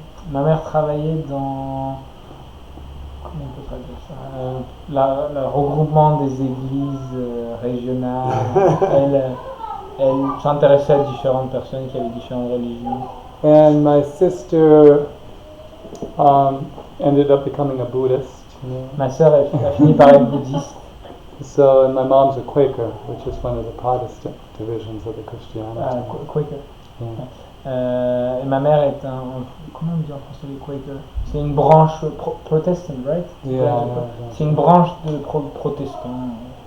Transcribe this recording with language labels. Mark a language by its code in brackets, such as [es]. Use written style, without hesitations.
[fr] Ma mère travaillait dans, comment on peut traduire ça, le regroupement des églises régionales. Elle s'intéressait à différentes personnes qui avaient différentes religions. [en] And my sister ended up becoming a Buddhist. [fr] Ma sœur a fini par être bouddhiste. [en] So, and my mom's a Quaker, which is one of the Protestant divisions of the Christianity. Quaker. Yeah. [fr] Et ma mère est comment on dit en français les Quaker? C'est une branche protestant, [en] right? Yeah, [fr] c'est une branche de protestants.